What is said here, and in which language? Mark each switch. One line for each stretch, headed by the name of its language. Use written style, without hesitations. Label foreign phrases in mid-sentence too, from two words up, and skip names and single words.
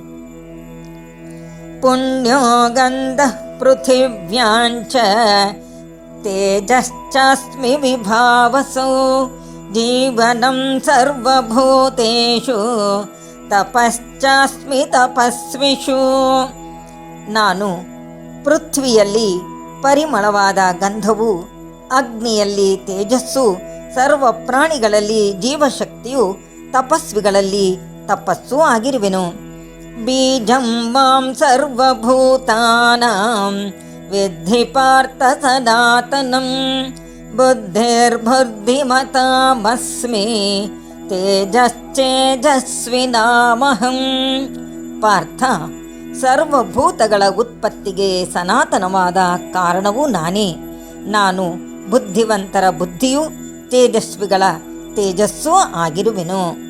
Sanskrit: ಪುಣ್ಯೋ ಗಂಧಃ ಪೃಥಿವ್ಯಾಂಚ ತೇಜಶ್ಚಾಸ್ಮಿ ವಿಭಾವಸೋ ಜೀವನಂ ಸರ್ವಭೂತೇಷು ತಪಶ್ಚಾಸ್ಮಿ ತಪಸ್ವಿಷು.
Kannada: ನಾನು ಪೃಥ್ವಿಯಲ್ಲಿ ಪರಿಮಳವಾದ ಗಂಧವು, ಅಗ್ನಿಯಲ್ಲಿ ತೇಜಸ್ಸು, ಸರ್ವ ಪ್ರಾಣಿಗಳಲ್ಲಿ ಜೀವಶಕ್ತಿಯು, ತಪಸ್ವಿಗಳಲ್ಲಿ ತಪಸ್ಸು ಆಗಿರುವೆನು.
Sanskrit: ಬೀಜಂ ಮಾಂ ಸರ್ವಭೂತಾನಾಂ ವಿದ್ಧಿ ಪಾರ್ಥ ಸನಾತನಂ ಬುದ್ಧಿರ್ಬುದ್ಧಿಮತಾಮಸ್ಮಿ ತೇಜಶ್ಚೇಜಸ್ವಿನಾಮಹಂ.
Kannada: ಪಾರ್ಥ, ಸರ್ವಭೂತಗಳ ಉತ್ಪತ್ತಿಗೆ ಸನಾತನವಾದ ಕಾರಣವೂ ನಾನೇ. ನಾನು ಬುದ್ಧಿವಂತರ ಬುದ್ಧಿಯೂ ತೇಜಸ್ವಿಗಳ ತೇಜಸ್ಸೂ ಆಗಿರುವೆನು.